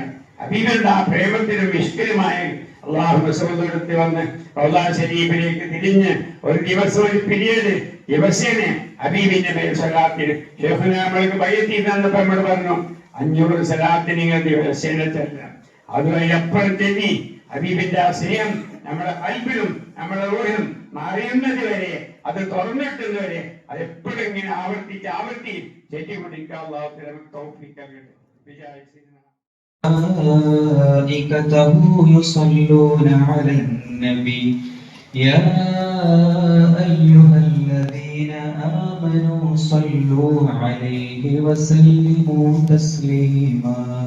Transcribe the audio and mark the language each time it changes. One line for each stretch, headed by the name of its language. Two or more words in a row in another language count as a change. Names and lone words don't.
Malayalam: ഹബീബിന്റെ ആ പ്രേമത്തിനും ഇഷ്കലുമായ അള്ളാഹു റസൂലിനടുത്ത് വന്ന് റൗള ശരീഫിലേക്ക് തിരിഞ്ഞ് ഒരു ദിവസം ഒരു പിരീഡ് ദിവസേന ഹബീബിന്റെ മേൽ സലാത്തിന് ഷെയ്ഖുന നമ്മൾക്ക് ബയ്യത്തിൽ തന്നപ്പോൾ നമ്മൾ പറഞ്ഞു 500 സലാത്ത് നിങ്ങൾ ദിവസേന ചെല്ലാം. അതുവരെ എപ്പോഴും ചെല്ലി ഹബീബിന്റെ ആ സ്നേഹം നമ്മുടെ കൽബിലും നമ്മുടെ റൂഹിലും മറിയുന്നത് വരെ, അത് തുറന്നിട്ടുന്നവരെ അത് എപ്പോഴും ഇങ്ങനെ ആവർത്തി ചെല്ലിക്കൊണ്ടിരിക്കാൻ അല്ലാഹു നമുക്ക് തൗഫീഖ് നൽകട്ടെ.
Arabic: ملائكته يصلون على النبي يا أيها الذين آمنوا صلوا عليه وسلموا تسليما